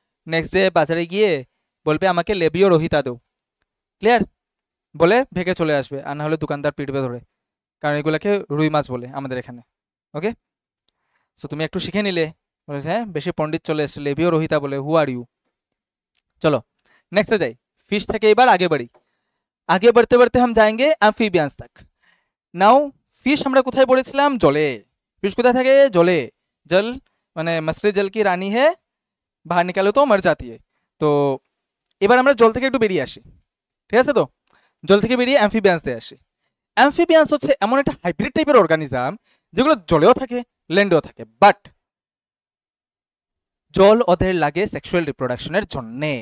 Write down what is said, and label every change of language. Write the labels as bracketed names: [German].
[Bangla] Next day বাজারে গিয়ে বলবে আমাকে লেবিও রোহিতা দো, ক্লিয়ার? বলে ভেগে চলে আসবে, আর না হলে দোকানদার পিটবে ধরে, কারণ এগুলোকে রুই মাছ বলে আমাদের এখানে। ওকে, সো তুমি একটু শিখে নিলে। বলেছে হ্যাঁ, বেশি পণ্ডিত চলে এসছে, লেবিও রোহিতা বলে, [English] Who are you. [Bangla] চলো নেক্সটে যাই, ফিশ থেকে এবার আগে বাড়ি। [Hindi] আগে बढ़ते बढ़ते हम जाएंगे অ্যাম্ফিবিয়ান্স तक। [Bangla] নাও ফিশ আমরা কোথায় পড়েছিলাম? জলে। ফিশ কোথায় থাকে? জলে। জল মানে [Hindi] মছলি জল কি রানী হে, বাহার নিকালে তো মর জাতি হে। [Bangla] তো এবার আমরা জল থেকে একটু বেরিয়ে আসি, ঠিক আছে। তো জল থেকে বেরিয়ে অ্যাম্ফিবিয়ান্সে আসি। অ্যাম্ফিবিয়ান্স হচ্ছে এমন একটা হাইব্রিড টাইপের অর্গানিজম যেগুলো জলেও থাকে, ল্যান্ডেও থাকে, বাট জল ওদের লাগে সেক্সুয়াল রিপ্রোডাকশনের জন্য।